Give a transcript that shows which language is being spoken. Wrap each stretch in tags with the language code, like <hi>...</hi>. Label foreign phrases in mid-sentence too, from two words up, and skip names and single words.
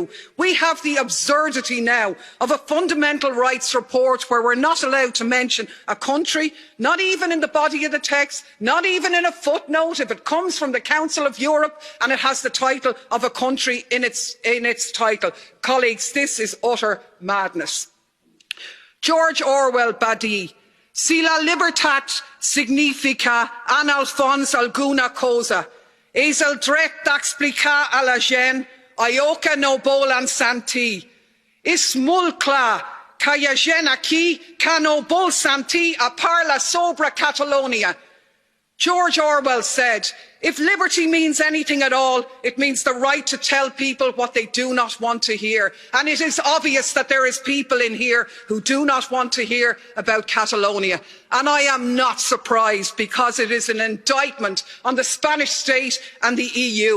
<en>We have the absurdity now of a fundamental rights report where we're not allowed to mention a country, not even in the body of the text, not even in a footnote if it comes from the Council of Europe and it has the title of a country in its title. Colleagues, this is utter madness.</en> <ca>George Orwell Badi, si la libertà significa en el fons alguna cosa, és el dret d'explicar a la gent allò que no volen sentir. És molt clar que hi ha gent aquí que no vol sentir a parlar sobre Catalonia.</ca> <en>George Orwell said, if liberty means anything at all, it means the right to tell people what they do not want to hear. And it is obvious that there is people in here who do not want to hear about Catalonia. And I am not surprised because it is an indictment on the Spanish state and the EU.</en>